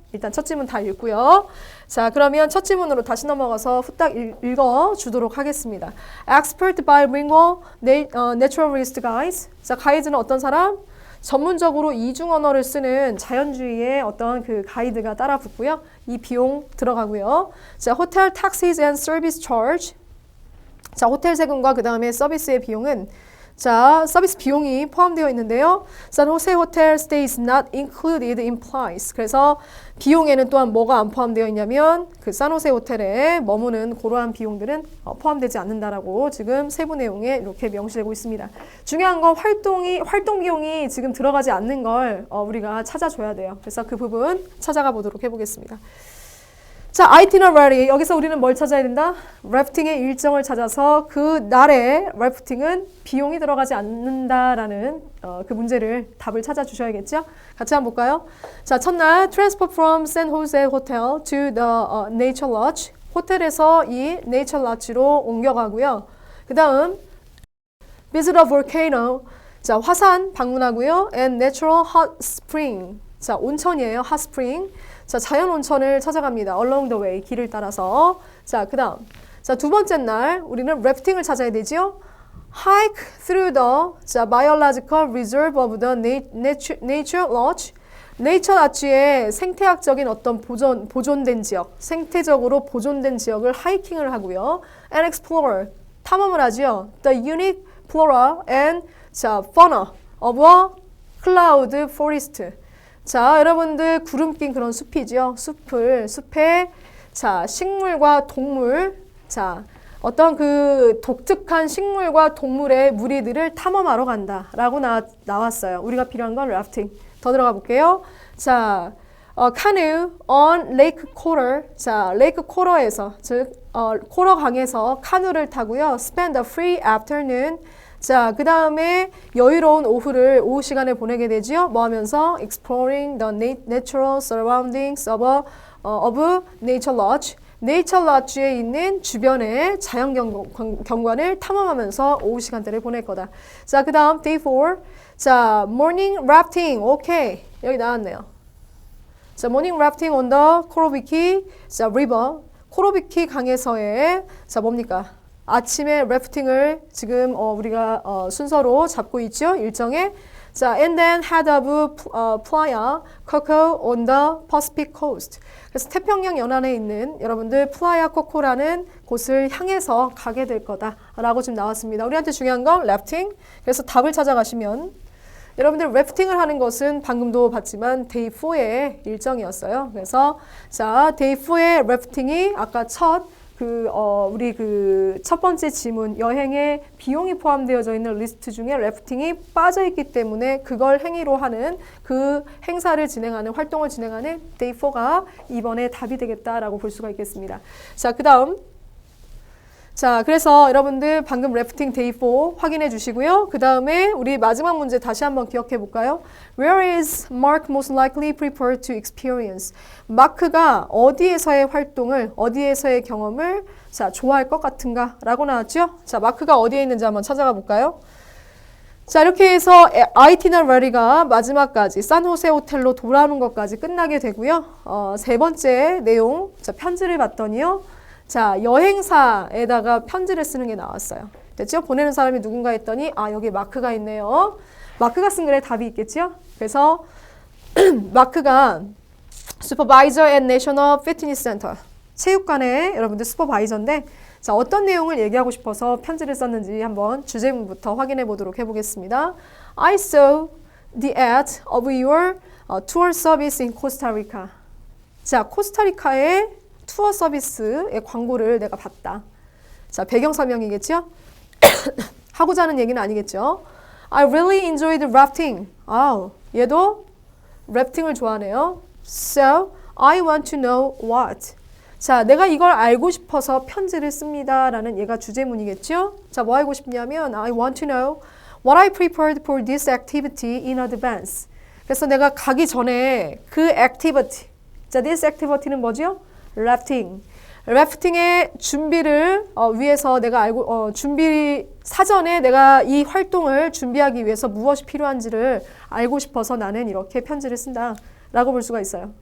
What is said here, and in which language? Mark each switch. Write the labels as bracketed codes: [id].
[ko] 일단 첫 지문 다 읽고요. 자, 그러면 첫 지문으로 다시 넘어가서 후딱 읽어주도록 하겠습니다. [en] Expert bilingual naturalist guides. [ko] 자, 가이드는 어떤 사람? 전문적으로 이중 언어를 쓰는 자연주의의 어떤 그 가이드가 따라 붙고요. 이 비용 들어가고요. [en] 자, hotel taxes and service charge. [ko] 자, 호텔 세금과 그 다음에 서비스의 비용은 자, 서비스 비용이 포함되어 있는데요. [en] San Jose Hotel stay is not included in price. [ko] 그래서 비용에는 또한 뭐가 안 포함되어 있냐면 그 산호세 호텔에 머무는 그러한 비용들은 포함되지 않는다라고 지금 세부 내용에 이렇게 명시되고 있습니다. 중요한 건 활동 비용이 지금 들어가지 않는 걸 우리가 찾아줘야 돼요. 그래서 그 부분 찾아가 보도록 해보겠습니다. 자, itinerary. 여기서 우리는 뭘 찾아야 된다? 래프팅의 일정을 찾아서 그 날에 래프팅은 비용이 들어가지 않는다라는 그 문제를 답을 찾아주셔야겠죠? 같이 한번 볼까요? [en] 자, [ko] 첫날 [en] transfer from San Jose Hotel to the Nature Lodge. [ko] 호텔에서 이 Nature Lodge로 옮겨가고요. 그 다음 [en] visit a volcano. 자, [ko] 화산 방문하고요. [en] and natural hot spring. 자, [ko] 온천이에요. [en] hot spring. [ko] 자, 자연 온천을 찾아갑니다. [en] along the way, [ko] 길을 따라서. 자, 그 다음. 자, 두 번째 날 우리는 래프팅을 찾아야 되죠. [en] hike through the biological reserve of the nature lodge. [ko] 네이처 lodge의 생태학적인 어떤 보존된 지역, 생태적으로 보존된 지역을 하이킹을 하고요. [en] and explore, [ko] 탐험을 하죠. [en] the unique flora and fauna of a cloud forest. [ko] 자, 여러분들 구름 낀 그런 숲이죠. 숲에 자, 식물과 동물, 자, 어떤 그 독특한 식물과 동물의 무리들을 탐험하러 간다라고 나왔어요. 우리가 필요한 건 래프팅. 더 들어가 볼게요. 자, [en] canoe on Lake Coral. [ko] 자, 레이크 코럴에서, 즉 코럴 강에서 카누를 타고요. [en] spend a free afternoon. [ko] 자, 그 다음에 여유로운 오후 시간을 보내게 되지요. 뭐 하면서? [en] exploring the natural surroundings of nature lodge. [ko] 네이처 lodge에 있는 주변의 자연 경관을 탐험하면서 오후 시간대를 보낼 거다. 자, 그 다음 day 4. 자, [en] morning rafting. [ko] 오케이. 여기 나왔네요. [en] 자, morning rafting on the 코로비키 river. [ko] 코로비키 강에서의 자, 뭡니까? 아침에 래프팅을 지금 우리가 순서로 잡고 있죠. 일정에. [en] 자, and then head of Playa Coco on the Pacific coast. [ko] 그래서 태평양 연안에 있는 여러분들 플라야 코코라는 곳을 향해서 가게 될 거다라고 지금 나왔습니다. 우리한테 중요한 건 래프팅. 그래서 답을 찾아가시면 여러분들 래프팅을 하는 것은 방금도 봤지만 데이 4의 일정이었어요. 그래서 자, 데이 4의 래프팅이 아까 우리 첫 번째 지문, 여행에 비용이 포함되어져 있는 리스트 중에 래프팅이 빠져 있기 때문에 그걸 행위로 하는 그 행사를 진행하는, 활동을 진행하는 데이 4가 이번에 답이 되겠다라고 볼 수가 있겠습니다. 자, 그 다음. 자, 그래서 여러분들 방금 래프팅 데이 4 확인해 주시고요. 그 다음에 우리 마지막 문제 다시 한번 기억해 볼까요? [en] Where is Mark most likely prepared to experience? [ko] 마크가 어디에서의 활동을, 어디에서의 경험을 자, 좋아할 것 같은가? 라고 나왔죠? 자, 마크가 어디에 있는지 한번 찾아가 볼까요? 자, 이렇게 해서 아이티너러리가 마지막까지 산호세 호텔로 돌아오는 것까지 끝나게 되고요. 세 번째 내용, 자, 편지를 봤더니요. 자, 여행사에다가 편지를 쓰는 게 나왔어요. 됐죠? 보내는 사람이 누군가 했더니 여기 마크가 있네요. 마크가 쓴 글에 답이 있겠죠? 그래서 마크가 [en] Supervisor at National Fitness Center. [ko] 체육관의 여러분들 슈퍼바이저인데 자, 어떤 내용을 얘기하고 싶어서 편지를 썼는지 한번 주제문부터 확인해 보도록 해보겠습니다. [en] I saw the ad of your tour service in Costa Rica. [ko] 자, 코스타리카의 투어 서비스의 광고를 내가 봤다. 자, 배경 설명이겠죠? 하고자 하는 얘기는 아니겠죠? [en] I really enjoyed rafting. [ko] 얘도 래프팅을 좋아하네요. [en] So, I want to know what. [ko] 자, 내가 이걸 알고 싶어서 편지를 씁니다. 라는 얘가 주제문이겠죠? [en] 자, [ko] 뭐 알고 싶냐면 [en] I want to know what I prepared for this activity in advance. [ko] 그래서 내가 가기 전에 그 activity. 자, [en] this activity [ko] 는 뭐죠? 래프팅. 래프팅의 준비를 위해서 내가 사전에 내가 이 활동을 준비하기 위해서 무엇이 필요한지를 알고 싶어서 나는 이렇게 편지를 쓴다. 라고 볼 수가 있어요.